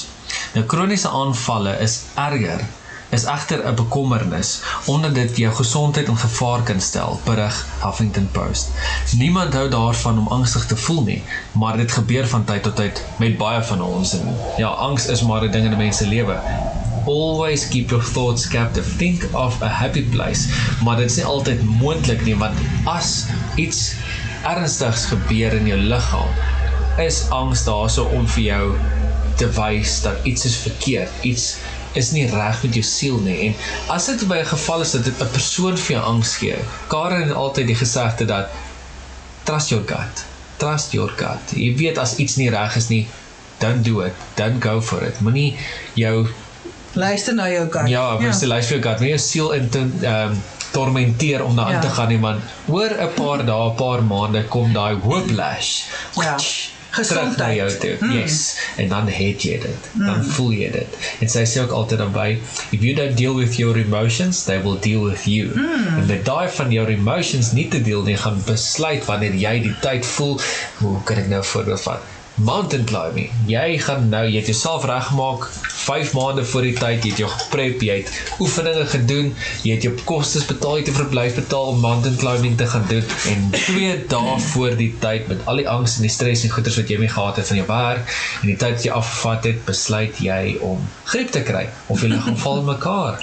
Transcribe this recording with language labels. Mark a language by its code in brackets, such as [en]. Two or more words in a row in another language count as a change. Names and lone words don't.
[af] Nou kroniese aanvalle is erger, is egter 'n bekommernis, omdat dit jou gesondheid in gevaar kan stel, berig Huffington Post. Niemand hou daarvan om angstig te voel nie, maar dit gebeur van tyd tot tyd met baie van ons. En ja, angs is maar 'n ding in 'n mens se lewe. [en] Always keep your thoughts captive. Think of a happy place. [af] Maar dit is nie altyd moontlik nie, want as iets ernstigs gebeur in jou liggaam, is angs daarso om vir jou te wys dat iets is verkeerd, iets is nie reg met jou siel nie. En as dit by 'n geval is dat dit 'n persoon vir jou angs gee, Karen het altyd die gesegde dat [en] trust your gut. Trust your gut. [af] Jy weet as iets nie reg is nie, [en] don't do it. Don't go for it. [af] Moenie jou Luister na jou gut. ja, luister vir jou gut. Moenie jou siel tormenteer om daarin te gaan nie, want oor 'n paar dae, 'n paar maande kom daai whiplash. Ja. Terug na jou toe, yes, en dan het jy dit, dan voel jy dit, en sy sê ook altyd daarby, [en] if you don't deal with your emotions, they will deal with you, [af] en met daai van jou emotions nie te deel nie, gaan besluit wanneer jy die tyd voel, hoe kan ek nou voorbeeld vat, [en] mountain climbing, [af] jy het jouself reggemaak, 5 maande voor die tyd, jy het jou geprep, jy het oefeninge gedoen, jy het jou kostes betaal, jy het jou verblyf betaal om [en] mountain climbing [af] te gaan doen, en 2 dae voor die tyd, met al die angs en die stres en goeders wat jy mee gehad het van jou werk, en die tyd wat jy afgevat het, besluit jy om griep te kry, of jy liggaam val in mekaar.